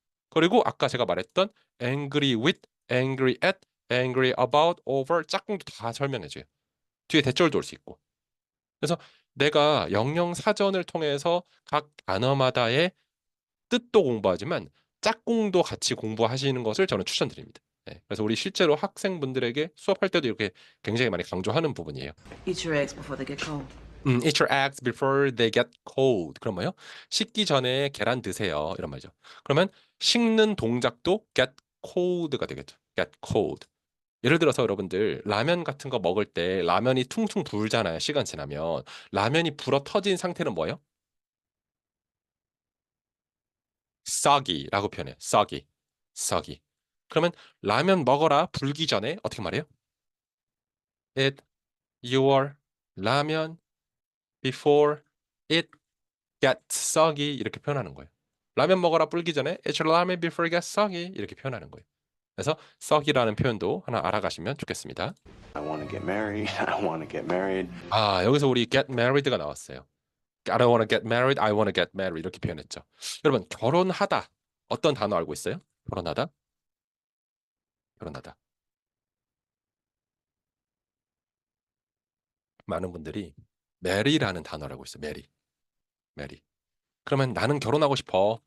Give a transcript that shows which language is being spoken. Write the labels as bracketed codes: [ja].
[ko] 그리고 아까 제가 말했던 angry with, angry at, angry about, over 짝꿍도 다 설명해줘요. 뒤에 대절도 올 수 있고. 그래서 내가 영영 사전을 통해서 각 단어마다의 뜻도 공부하지만 짝꿍도 같이 공부하시는 것을 저는 추천드립니다. 네, 그래서 우리 실제로 학생분들에게 수업할 때도 이렇게 굉장히 많이 강조하는 부분이에요. [en] Eat your eggs before they get cold. Eat your eggs before they get cold. [ko] 그런 뭐요? 식기 전에 계란 드세요. 이런 말이죠. 그러면 식는 동작도 get cold가 되겠죠. [en] get cold. [ko] 예를 들어서 여러분들 라면 같은 거 먹을 때 라면이 퉁퉁 불잖아요. 시간 지나면 라면이 불어 터진 상태는 뭐예요? soggy라고 표현해요. [en] soggy. [ko] 그러면 라면 먹어라 불기 전에 어떻게 말해요? [en] Eat your 라면 before it gets soggy 이렇게 표현하는 거예요. 라면 먹어라 불기 전에 Eat your ramen before it gets soggy 이렇게 표현하는 거예요. 그래서 썩이라는 표현도 하나 알아가시면 좋겠습니다. I want to get married. I want to get married. [ko] 아, 여기서 우리 get married가 나왔어요. [en] I don't want to get married, I want to get married 이렇게 표현했죠. [ko] 여러분, 결혼하다 어떤 단어 알고 있어요? 결혼하다? 결혼하다. 많은 분들이 marry라는 단어를 알고 있어요. [en] marry. marry. [ko] 그러면 나는 결혼하고 싶어.